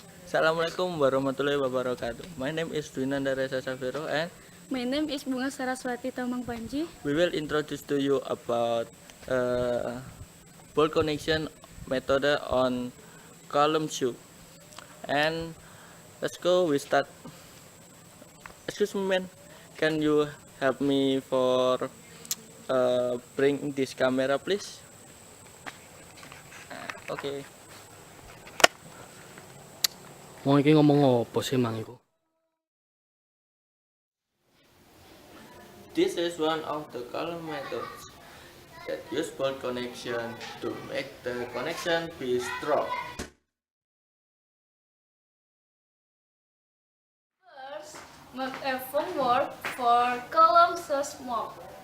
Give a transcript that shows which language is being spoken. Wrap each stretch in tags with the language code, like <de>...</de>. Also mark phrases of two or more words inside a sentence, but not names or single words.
<ar>السلام عليكم ورحمة الله وبركاته.</ar> <en>My name is Dwinanda Reza Savero and My name is Bunga Saraswati Tamang Panji. we will introduce to you about bolt connection method on column 2. And let's go, we start. Excuse me, man. Can you help me for bring this camera, please? Okay.</en> <jv>Mau iki ngomong apa sih mang iku?</jv> <en>This is one of the column methods that use bolt connection to make the connection be strong. First, make a framework for columns so small.</en>